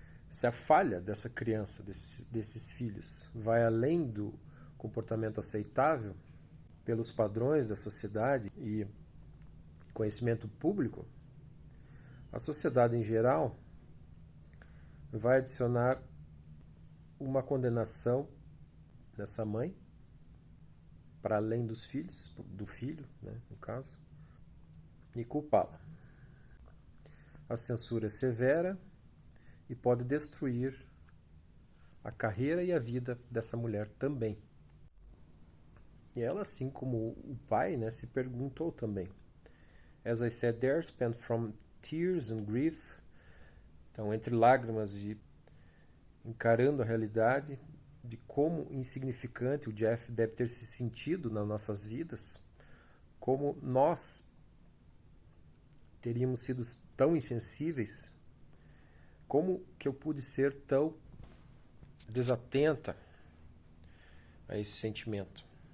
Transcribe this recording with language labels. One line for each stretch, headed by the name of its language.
Portuguese: Se a falha dessa criança, desses filhos, vai além do comportamento aceitável pelos padrões da sociedade e conhecimento público, a sociedade em geral vai adicionar uma condenação dessa mãe para além dos filhos, do filho, né, no caso, e culpá-la. A censura é severa e pode destruir a carreira e a vida dessa mulher também. E ela, assim como o pai, né, se perguntou também.
English: As I said there, spent from tears and grief.
Portuguese: Então, entre lágrimas e encarando a realidade de como insignificante o Jeff deve ter se sentido nas nossas vidas, como nós teríamos sido tão insensíveis, como que eu pude ser tão desatenta a esse sentimento.